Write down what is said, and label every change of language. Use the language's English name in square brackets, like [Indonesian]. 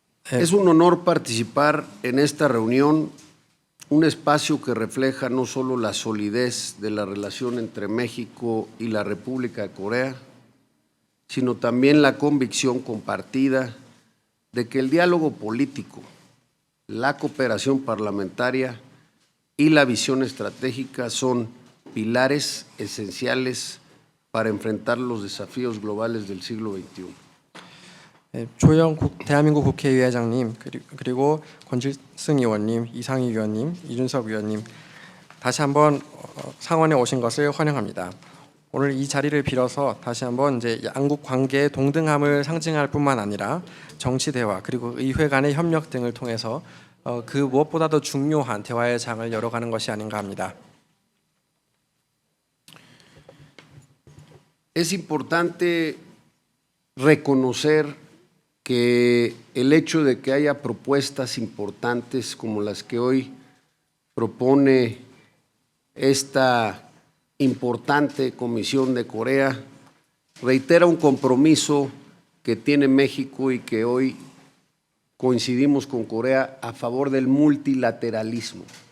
[Spanish] Es un honor participar en esta reunión, un espacio que refleja no solo la solidez de la relación entre México y la República de Corea, sino también la convicción compartida de que el diálogo político, la cooperación parlamentaria y la visión estratégica son pilares esenciales para enfrentar los desafíos globales del siglo XXI. [Korean] 조영 대한민국 국회의장님 그리고 권칠승 의원님, 이상희 의원님, 이준석 의원님 다시 한번 상원에 오신 것을 환영합니다. 오늘 이 자리를 빌어서 다시 한번 이제 양국 관계의 동등함을 상징할 뿐만 아니라 정치 대화 그리고 의회 간의 협력 등을 통해서 그 무엇보다도 중요한 대화의 장을 열어가는 것이 아닌가 합니다. [Spanish] Es importante reconocer que el hecho de que haya propuestas importantes como las que hoy propone esta importante Comisión de Corea reitera un compromiso que tiene México y que hoy coincidimos con Corea a favor del multilateralismo.